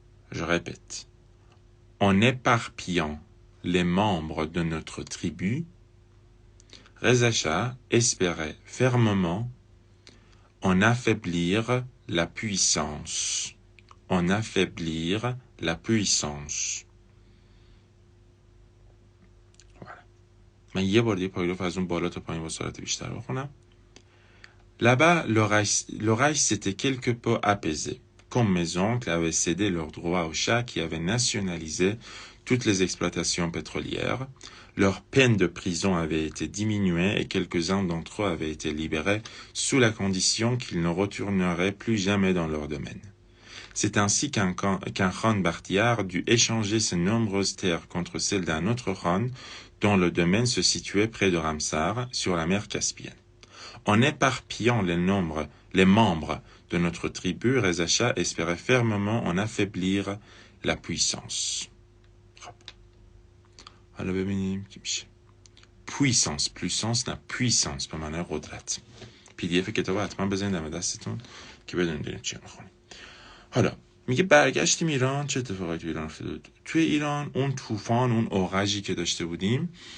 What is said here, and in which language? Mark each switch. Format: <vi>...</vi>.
<fr>Je répète. En éparpillant les membres de notre tribu, Reza Shah espérait fermement en affaiblir la puissance. En affaiblir la puissance. Voilà.</fr> <fa>من یه بار دیگه پاراگراف از اون بالا تا پایین با سرعت بیشتر بخونم.</fa> <fr>Là-bas, l'orage s'était quelque peu apaisé, comme mes oncles avaient cédé leur droit au chat qui avait nationalisé toutes les exploitations pétrolières. Leur peine de prison avait été diminuée et quelques-uns d'entre eux avaient été libérés sous la condition qu'ils ne retourneraient plus jamais dans leur domaine. C'est ainsi qu'un Khan Bakhtiar dut échanger ses nombreuses terres contre celles d'un autre Khan dont le domaine se situait près de Ramsar, sur la mer Caspienne. En éparpillant les membres de notre tribu, Reza Shah espérait fermement en affaiblir la puissance.</fr> <fa>حالا ببینیم چی میشه. puissance نه puissance به معنی قدرت. PDF کتاب حتما بزنید دم دستتون که بدونید چی میخونید. حالا میگه برگشتیم ایران. چه اتفاقی تو ایران افتاده بود؟ توی ایران اون طوفان، اون اوغژی که داشته بودیم</fa>